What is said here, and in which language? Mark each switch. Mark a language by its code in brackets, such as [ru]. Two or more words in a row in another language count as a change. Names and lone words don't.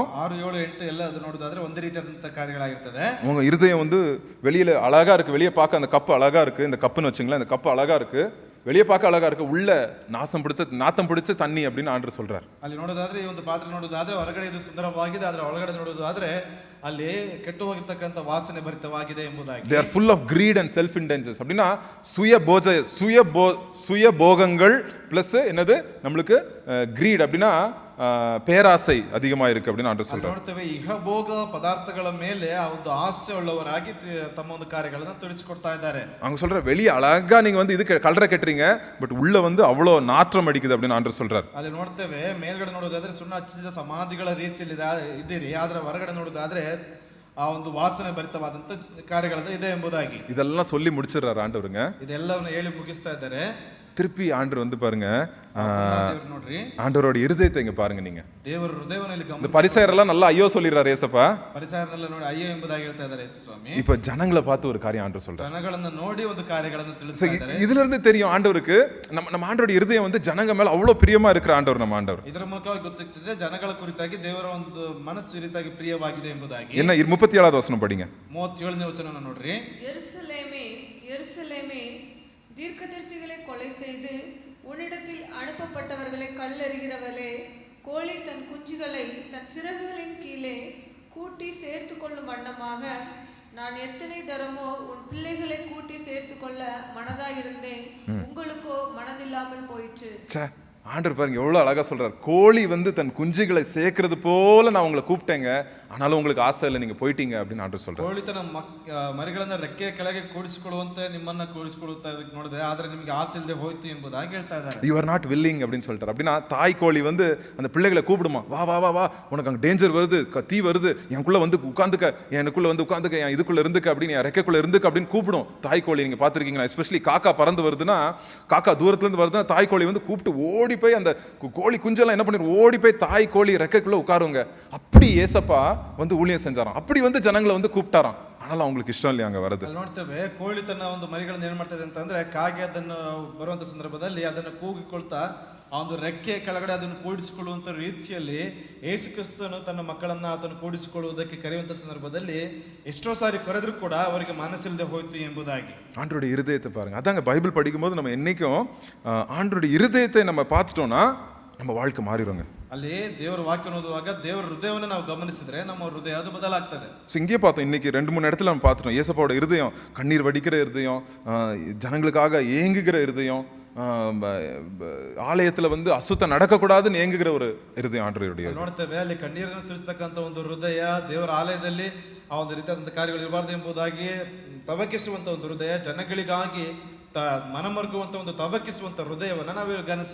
[kn] 6, 7, 8 ಎಲ್ಲ ಅದು ನೋಡೋದಾದ್ರೆ ಒಂದೇ ರೀತಿಯಾದಂತ ಕಾರ್ಯಗಳಾಗಿರ್ತದೆ. [ta] உங்க இருதயம் வந்து வெளியில அழகா இருக்கு, வெளியே பார்க்க அந்த கப்பு அழகா இருக்கு, இந்த கப்புன்னு வச்சுங்களேன், இந்த கப்பு அழகா இருக்கு, வெளியே பார்க்க அழகா இருக்கு, உள்ள நாத்தம் பிடிச்ச தண்ணி அப்படின்னு ஆண்டவர் சொல்றாரு. [kn] ಅಲ್ಲಿ ನೋಡೋದಾದ್ರೆ ಈ ಒಂದು ಪಾತ್ರೆ ನೋಡೋದಾದ್ರೆ ಹೊರಗಡೆ ಇದು ಸುಂದರವಾಗಿದೆ, ಆದ್ರೆ ಒಳಗಡೆ ನೋಡೋದಾದ್ರೆ ಅಲ್ಲಿ ಕೆಟ್ಟು ಹೋಗಿರ್ತಕ್ಕಂಥ ವಾಸನೆ ಭರಿತವಾಗಿದೆ ಎಂಬುದಾಗಿ. [en] they are full of greed and self indulgence [ta] அப்படினா சுய போகங்கள் பிளஸ் என்னது நமக்கு greed அப்படினா பேராசை அதிகமா இருக்கு அப்படின்னு ஆண்டவர் சொல்றார். [kn] ನೋಡ್ತೇವೆ, ಇಹಭೋಗ ಪದಾರ್ಥಗಳ ಮೇಲೆ ಆ ಒಂದು ಆಸೆ ಉಳ್ಳವರಾಗಿ ತಮ್ಮ ಒಂದು ಕಾರ್ಯಗಳನ್ನು ತೊಡಗಿಸಿಕೊಡ್ತಾ ಇದ್ದಾರೆ. [ta] அவங்க சொல்ற வெளிய அழகா நீங்க வந்து இது கலரை கட்டுறீங்க, பட் உள்ள வந்து அவ்வளோ நாற்றம் அடிக்குது அப்படின்னு ஆண்டவர் சொல்றார். [kn] ಅಲ್ಲಿ ನೋಡ್ತೇವೆ, ಮೇಲ್ಗಡೆ ನೋಡೋದಾದ್ರೆ ಸುಣ್ಣ ಹಚ್ಚಿದ ಸಮಾಧಿಗಳ ರೀತಿಯಲ್ಲಿ ಇದ್ದೀರಿ, ಆದ್ರೆ ಹೊರಗಡೆ ನೋಡೋದಾದ್ರೆ ಆ ಒಂದು ವಾಸನೆ ಭರಿತವಾದಂತ ಕಾರ್ಯಗಳನ್ನ ಇದೆ ಎಂಬುದಾಗಿ. [ta] இதெல்லாம் சொல்லி முடிச்சிடுறாரு ஆண்டவருங்க. [kn] ಇದೆಲ್ಲವನ್ನು ಹೇಳಿ ಮುಗಿಸ್ತಾ ಇದ್ದಾರೆ. [ta] திருப்பி ஆண்டவர் வந்து பாருங்க, [kn] ನೋಡ್ರಿ, [ta] ஆண்டவரோட இருதயத்தை இங்க பாருங்க. நீங்க [kn] ದೇವರ ಹೃದಯವನ್ನು [ta] இந்த பரிசேயரெல்லாம் நல்லா ஐயோ சொல்லிடுறாரு ஏசப்பா. [kn] ಪರಿಸರನೆಲ್ಲ ನೋಡಿ ಅಯ್ಯೋ ಎಂಬುದಾಗಿ ಹೇಳ್ತಾ ಇದ್ದಾರೆ ಸ್ವಾಮಿ. [ta] இப்ப ஜனங்களை பார்த்து ஒரு காரியம் ஆண்டவர் சொல்றாரு. [kn] ಜನಗಳನ್ನ ನೋಡಿ ಒಂದು ಕಾರ್ಯಗಳನ್ನು ತಿಳಿಸ್ತಾ ಇದ್ದಾರೆ. [ta] இதுல இருந்து தெரியும் ஆண்டவருக்கு நம்ம ஆண்டவரோட இருதயம் வந்து ஜனங்க மேல அவ்வளவு பிரியமா இருக்கிற ஆண்டவர் நம்ம ஆண்டவர். [kn] ಇದರ ಮೂಲಕವಾಗಿ ಗೊತ್ತಾಗ್ತಿದೆ ಜನಗಳ ಕುರಿತಾಗಿ ದೇವರ ಒಂದು ಮನಸ್ಸು ಈ ರೀತಿಯಾಗಿ ಪ್ರಿಯವಾಗಿದೆ ಎಂಬುದಾಗಿ. [ta] என்ன 37வது வசனம் படிங்க. [kn] 37ನೇ ವಚನವನ್ನು ನೋಡ್ರಿ. [ta] எருசலேமே எருசலேமே, தீர்க்கதரிசிகளை கொலை செய்து உன்னிடத்தில் அனுப்பப்பட்டவர்களை கல்லெறிகிறவளே, கோழி தன் குஞ்சுகளை தன் சிறகுகளின் கீழே கூட்டி சேர்த்து கொள்ளும் வண்ணமாக நான் எத்தனை தரமோ உன் பிள்ளைகளை கூட்டி சேர்த்து கொள்ள மனதாயிருந்தேன், உங்களுக்கோ மனதில்லாமல் போயிற்று. ஆண்டவர் பாருங்க எவ்வளவு அழகா சொல்றாரு. கோழி வந்து தன் குஞ்சுகளை சேர்க்கிறது போல நான் உங்களை கூப்பிட்டேங்க, ஆனாலும் உங்களுக்கு ஆசை இல்லை, நீங்க போயிட்டீங்க அப்படின்னு ஆண்டவர் சொல்றாரு. [kn] ಕೋಳಿ ತನ್ನ ಮರಿಗಳನ್ನ ರೆಕ್ಕೆಯ ಕೆಳಗೆ ಕೂಡಿಸಿಕೊಳ್ಳುವಂತೆ ನಿಮ್ಮನ್ನ ಕೂಡಿಸಿಕೊಳ್ಳುತ್ತಾ ನೋಡಿದೆ, ಆದ್ರೆ ನಿಮಗೆ ಆಸೆ ಇಲ್ಲದೆ ಹೋಯ್ತು ಎಂಬುದಾಗಿ ಹೇಳ್ತಾ ಇದ್ದಾರೆ. [en] you are not willing [ta] அப்படின்னு சொல்லிட்டாரு. அப்படின்னா தாய் கோழி வந்து அந்த பிள்ளைகளை கூப்பிடுமா, வா வா வா வா, உனக்கு அங்கே டேஞ்சர் வருது, தீ வருது, எனக்குள்ள வந்து உட்காந்துக்க, எனக்குள்ள வந்து உட்காந்துக்க, என் இதுக்குள்ள இருந்துக்க அப்படின்னு, என் ரெக்கைக்குள்ள இருந்துக்க அப்படின்னு கூப்பிடும் தாய் கோழி. நீங்க பாத்துருக்கீங்களா? எஸ்பெஷலி காக்கா பறந்து வருதுன்னா, காக்கா தூரத்துல இருந்து வருதுன்னா தாய் கோழி வந்து கூப்பிட்டு ஓடி போய் அந்த கோழி குஞ்செல்லாம் என்ன பண்ணிரு, ஓடி போய் தாய் கோழி ரெக்கைக்குள்ள உட்காருங்க. அப்படி ஏசப்பா வந்து ஊழியம் செஞ்சாராம், அப்படி வந்து ஜனங்களை வந்து கூப்பிட்டாராம். ஆனாலும் அவங்களுக்கு இஷ்டம் இல்லையா அங்க வரது. [kn] ನೋಡ್ತೇವೆ, ಕೋಳಿ ತನ್ನ ಒಂದು ಮರಿಗಳನ್ನ ಏನ್ ಮಾಡ್ತದೆ ಅಂತಂದ್ರೆ, ಕಾಗೆ ಅದನ್ನು ಬರುವಂತ ಸಂದರ್ಭದಲ್ಲಿ ಅದನ್ನು ಕೂಗಿಕೊಳ್ತಾ ಆ ಒಂದು ರೆಕ್ಕೆ ಕೆಳಗಡೆ ಅದನ್ನು ಕೂಡಿಸಿಕೊಳ್ಳುವಂತ ರೀತಿಯಲ್ಲಿ ಯೇಸು ಕ್ರಿಸ್ತನು ತನ್ನ ಮಕ್ಕಳನ್ನ ಅದನ್ನು ಕೂಡಿಸಿಕೊಳ್ಳುವುದಕ್ಕೆ ಕರೆಯುವಂತ ಸಂದರ್ಭದಲ್ಲಿ ಎಷ್ಟೋ ಸಾರಿ ಕರೆದ್ರು ಕೂಡ ಅವರಿಗೆ ಮನಸ್ಸಿಲ್ಲದೆ ಹೋಯ್ತು ಎಂಬುದಾಗಿ. [ta] ஆண்டருடைய இருதயத்தை பாருங்க. அதாங்க பைபிள் படிக்கும் போது நம்ம என்னைக்கும் ஆண்டருடைய இருதயத்தை நம்ம பார்த்துட்டோம்னா நம்ம வாழ்க்கை மாறிடுங்க. [kn] ಅಲ್ಲಿ ದೇವರ ವಾಕ್ಯ ಓದುವಾಗ ದೇವರ ಹೃದಯವನ್ನು ನಾವು ಗಮನಿಸಿದ್ರೆ ನಮ್ಮ ಹೃದಯ ಅದು ಬದಲಾಗ್ತದೆ. [ta] இங்கே பார்த்தோம், இன்னைக்கு 2-3 இடத்துல நம்ம பார்த்துட்டோம். ஏசப்பாவோட இருதயம் கண்ணீர் வடிக்கிற இருதயம், ஜனங்களுக்காக ஏங்குகிற இருதயம், ஆலயத்துல வந்து அசுத்தம் நடக்கக்கூடாதுன்னு ஏங்குகிற ஒரு இருதயம் ஆண்டவருடைய. [kn] ನೋಡ್ತೇವೆ ಅಲ್ಲಿ ಕಣ್ಣೀರನ್ನು ಸುರಿಸ್ತಕ್ಕಂಥ ಒಂದು ಹೃದಯ, ದೇವರ ಆಲಯದಲ್ಲಿ ಆ ಒಂದು ರೀತಿಯಾದಂಥ ಕಾರ್ಯಗಳು ಇರಬಾರ್ದು ಎಂಬುದಾಗಿ ತವಕಿಸುವಂತ ಒಂದು ಹೃದಯ, ಜನಗಳಿಗಾಗಿ ಮನಮರುಗುವಂತ ಒಂದು ತವಕಿಸುವಂತ ಹೃದಯವನ್ನ ನಾವು ಗಮನಿಸ